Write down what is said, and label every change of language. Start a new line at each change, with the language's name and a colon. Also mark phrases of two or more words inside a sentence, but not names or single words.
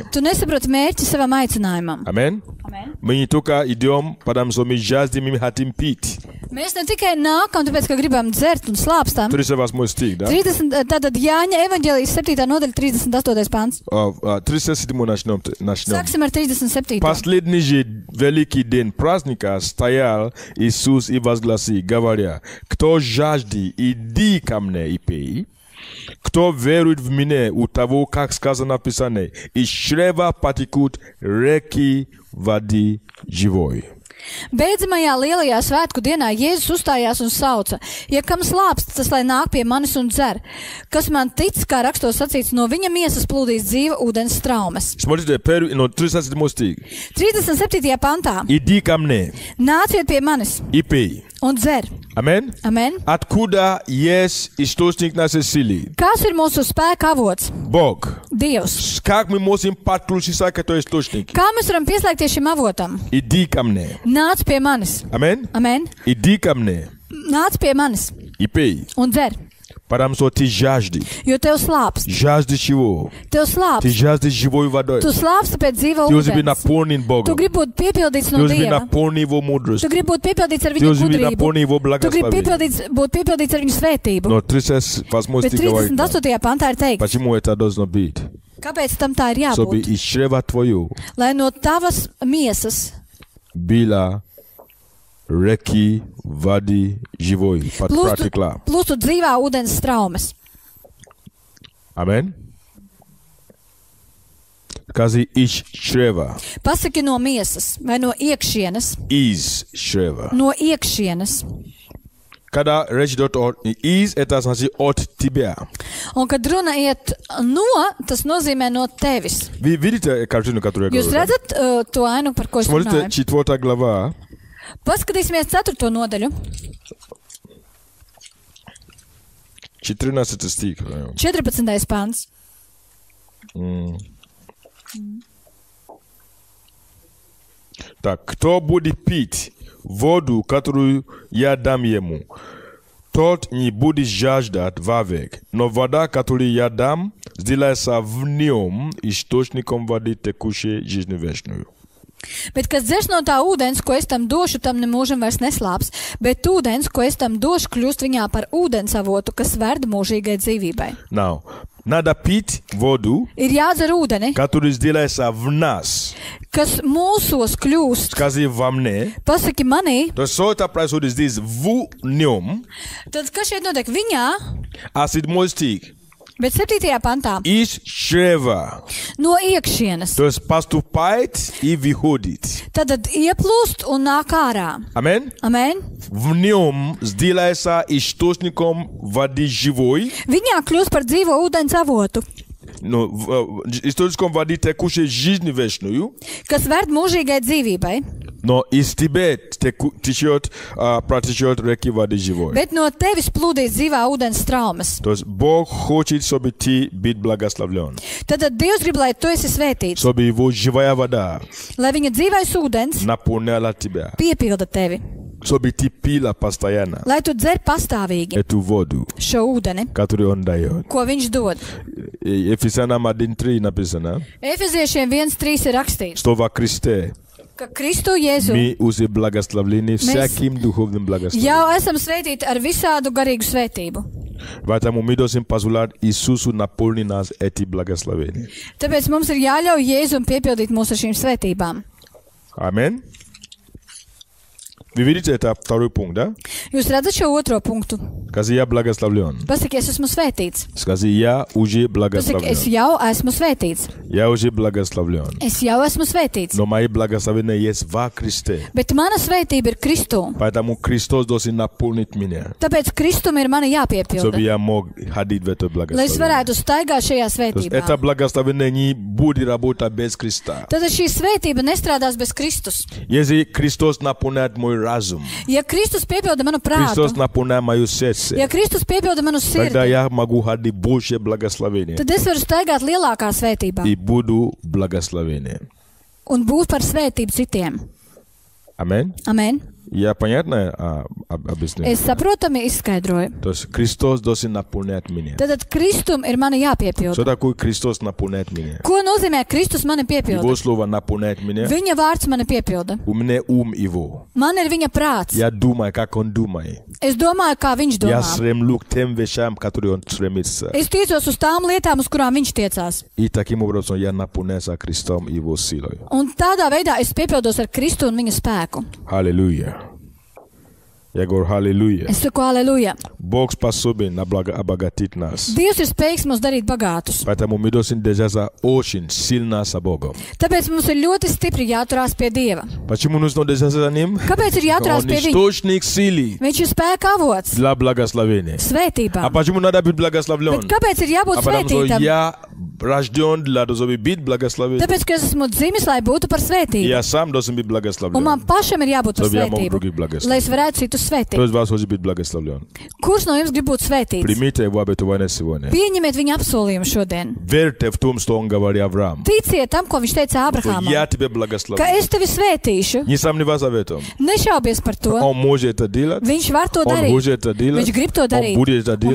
Latvian: tu nesaproti mērķi savam aicinājumam.
Russian: Аминь.
Latvian: Amen.
Russian: Мы не только идем, потому что мы жаждем, мы хотим пить.
Latvian: Mēs ne tikai nākam, tāpēc, ka gribam dzert un slāpstam.
Russian: 38 стих, да?
Latvian: 30, tātad Jāņa evaņģēlijas 7. nodaļa 38. pants.
Russian: 37 начнем.
Latvian: Sāksim ar 37.
Russian: Последний же великий день праздника стоял Иисус и возгласил, говоря, кто жаждет, иди ко мне и пей. Кто верует в меня, у того, как сказано в Писании, из чрева потекут реки воды живой.
Latvian: Beidzamajā lielajā svētku dienā Jēzus uzstājās un sauca: Ja kam slāpst, tas lai nāk pie manis un dzer. Kas man tic, kā rakstos sacīts, no viņa miesas plūdīs dzīva ūdens straumes.
Russian: Смотрите, 37 стих.
Latvian: 37. pantā.
Russian: Иди ко мне
Latvian: Nāciet pie manis
Russian: и пей.
Latvian: un dzer.
Russian: Amen.
Latvian: Amen.
Russian: Откуда есть источник нашей силы?
Latvian: Kas ir mūsu spēka avots?
Russian: Бог.
Latvian: Dievs.
Russian: Как мы можем подключиться к этому источнику?
Latvian: Kā mēs varam pieslēgties šim avotam?
Russian: Иди ко мне.
Latvian: Nāc pie manis.
Russian: Amen.
Latvian: Amen.
Russian: Иди ко мне
Latvian: Nāc pie manis
Russian: и пей.
Latvian: un dzer.
Russian: Потому что ты жаждешь.
Latvian: Jo tev slāpst.
Russian: Жаждешь чего?
Latvian: Tev
Russian: Ты
Latvian: slāpst.
Russian: жаждешь живой водой.
Latvian: Tu slāpst pēc dzīva
Russian: Ты уже быть
Latvian: ūdens.
Russian: наполнен
Latvian: Tu
Russian: Богом.
Latvian: gribi būt piepildīts
Russian: Ты
Latvian: no
Russian: уже быть
Latvian: Dieva.
Russian: наполнен Его
Latvian: Tu
Russian: мудростью.
Latvian: gribi būt piepildīts ar
Russian: Ты
Latvian: viņa
Russian: уже быть
Latvian: gudrību.
Russian: наполнен Его
Latvian: Tu gribi
Russian: благословением.
Latvian: būt piepildīts ar viņa svētību.
Russian: Но 38
Latvian: Bet
Russian: стих говорит,
Latvian: 38. pantā ir teikts,
Russian: почему это должно быть?
Latvian: kāpēc tam tā ir
Russian: Чтобы
Latvian: jābūt?
Russian: из чрева твою
Latvian: Lai no tavas miesas
Russian: bila реки воды живой. Протекла.
Latvian: plūstu dzīvā ūdens straumes.
Russian: Amen. Скажи из чрева.
Latvian: Pasaki no miesas vai no iekšienes.
Russian: Из чрева.
Latvian: No iekšienes.
Russian: Когда речь идет о из, это значит от тебя.
Latvian: Un kad runa iet no, tas nozīmē no tevis.
Russian: Вы видите картину, которую я
Latvian: Jūs
Russian: говорю?
Latvian: redzat to ainu, par ko es
Russian: Смотрите,
Latvian: runāju?
Russian: 4 глава,
Latvian: Paskatīsimies 4. nodaļu,
Russian: 14 стих.
Latvian: 14. pants.
Russian: Так, кто будет пить воду, которую я дам ему, тот не будет жаждать вовек. Но вода, которую я дам, сделается в нем источником воды, текущей жизнь вечную.
Latvian: Bet kas dzers no tā ūdens, ko es tam došu, tam nemūžam vairs neslāps, bet ūdens, ko es tam došu, kļūst viņā par ūdens avotu, kas ved mūžīgai dzīvībai.
Russian: Now, надо пить воду,
Latvian: Ir jādzer ūdeni,
Russian: которая сделается в нас.
Latvian: kas mūsos kļūst.
Russian: Скажи во мне.
Latvian: Pasaki manī,
Russian: То есть, что это происходит здесь в нем,
Latvian: tad kas šeit notiek viņā,
Russian: а 7 стих.
Latvian: bet 7. pantā
Russian: Из чрева.
Latvian: no iekšienes.
Russian: То есть, поступает и выходит.
Latvian: Tad ieplūst un nāk ārā.
Russian: Amen.
Latvian: Amen.
Russian: В нем сделается источником воды живой,
Latvian: Viņā kļūst par dzīvo ūdens avotu,
Russian: но источником воды текущей жизни вечную,
Latvian: kas ved mūžīgai dzīvībai.
Russian: но из тебя течет, протечет реки воды живой.
Latvian: Bet no tevis plūdīs dzīvā ūdens traumas.
Russian: То есть Бог хочет, чтобы ты был благословлен,
Latvian: Tad Dievs grib, lai tu esi svētīts,
Russian: чтобы Его живая вода
Latvian: lai viņa dzīvais ūdens
Russian: наполняла тебя,
Latvian: piepilda tevi,
Russian: чтобы ты пила постоянно
Latvian: lai tu dzer pastāvīgi
Russian: эту воду,
Latvian: šo ūdeni,
Russian: которую Он дает.
Latvian: ko viņš dod.
Russian: Ефесянам 1:3 написано,
Latvian: Efeziešiem 1:3 ir rakstīts,
Russian: что во Христе
Latvian: ka Kristu Jēzu
Russian: мы уже благословлены всяким духовным благословением.
Latvian: jau esam svētīti ar visādu garīgu svētību.
Russian: Поэтому мы должны позволять Иисусу наполнить нас эти благословения.
Latvian: Tāpēc mums ir jāļauj Jēzum piepildīt mūs ar šīm svētībām.
Russian: Amen. Вы видите, это второй пункт, да?
Latvian: Jūs redzat šo otro punktu?
Russian: Скажи, я благословлен.
Latvian: Pasaki, es esmu svētīts.
Russian: Скажи, я уже
Latvian: Pasaki,
Russian: благословлен.
Latvian: es jau esmu svētīts.
Russian: Я уже благословлен.
Latvian: Es jau esmu svētīts.
Russian: Но мои благословения есть во Христе.
Latvian: Bet mana svētība ir Kristū.
Russian: Поэтому Христос должен наполнить меня,
Latvian: Tāpēc Kristum ir mana
Russian: чтобы
Latvian: jāpiepilda.
Russian: я мог ходить в это
Latvian: Lai es
Russian: благословение.
Latvian: varētu staigāt šajā
Russian: То есть это
Latvian: svētībā.
Russian: благословение не будет работать без Христа.
Latvian: Tad šī svētība nestrādās bez Kristus.
Russian: Если Христос наполняет мой разум,
Latvian: Ja Kristus piepilda manu
Russian: Христос
Latvian: prātu,
Russian: наполняет мое сердце,
Latvian: ja Kristus piepilda manu
Russian: тогда
Latvian: sirdi,
Russian: я могу ходить больше благословения
Latvian: tad es varu staigāt lielākā svētībā
Russian: и буду благословением.
Latvian: un būt par svētību citiem.
Russian: Аминь.
Latvian: Amen.
Russian: Я понятно объясню?
Latvian: Es saprotami izskaidroju.
Russian: То есть Христос должен наполнять меня.
Latvian: Tad Kristum ir mana
Russian: Что
Latvian: jāpiepilda.
Russian: такое Христос наполняет меня?
Latvian: Ko nozīmē Kristus mani piepilda?
Russian: Его слово наполняет меня.
Latvian: Viņa vārds mani piepilda.
Russian: У меня ум его.
Latvian: Man ir viņa prāts.
Russian: Я думаю, как он думает.
Latvian: Es domāju, kā viņš
Russian: Я
Latvian: domā.
Russian: стремлюсь к тем вещам, которые он стремится.
Latvian: Es tiecos uz tām lietām, uz kurām viņš tiecās.
Russian: И таким образом я наполняюсь Христом и его силой.
Latvian: Un tādā veidā es piepildos ar Kristu un viņa spēku.
Russian: Аллилуйя. Я говорю, аллилуйя.
Latvian: Es saku, aleluja.
Russian: Бог способен обогатить нас.
Latvian: Dievs ir spējīgs mūs darīt bagātus.
Russian: Поэтому мы должны держаться очень сильно за Богом.
Latvian: Tāpēc mums ir ļoti stipri jāturās pie Dieva.
Russian: Почему нужно держаться за Ним?
Latvian: Kāpēc ir jāturās
Russian: Он
Latvian: pie viņa?
Russian: источник силы
Latvian: Viņš ir spēka avots
Russian: для благословения. А
Latvian: svētībām.
Russian: почему надо быть благословлен?
Latvian: Bet kāpēc ir jābūt
Russian: А потому что
Latvian: svētītam?
Russian: я рожден для того, чтобы быть благословен.
Latvian: Tāpēc, ka es esmu dzimis, lai būtu par
Russian: И
Latvian: svētību.
Russian: я сам должен быть
Latvian: Un
Russian: благословен.
Latvian: man pašam ir jābūt par
Russian: Чтобы я мог
Latvian: svētību,
Russian: других благословить.
Latvian: lai es varētu citus
Russian: Кто
Latvian: svētīt.
Russian: из вас хочет быть благословлен?
Latvian: Kurš no jums grib būt svētīts?
Russian: Примите его обетование сегодня.
Latvian: Pieņemiet viņa apsolījumu šodien.
Russian: Верьте в том, что он говорил Авраам.
Latvian: Ticiet tam, ko viņš teica
Russian: Что
Latvian: Abrahamam,
Russian: я тебя
Latvian: ka
Russian: благословлю.
Latvian: es tevi svētīšu.
Russian: Не сомневайся в этом.
Latvian: Nešaubies par to.
Russian: Он может это делать.
Latvian: Viņš var to
Russian: Он
Latvian: darīt.
Russian: будет это делать.
Latvian: Viņš grib to
Russian: Он
Latvian: darīt.
Russian: будет это
Latvian: Un viņš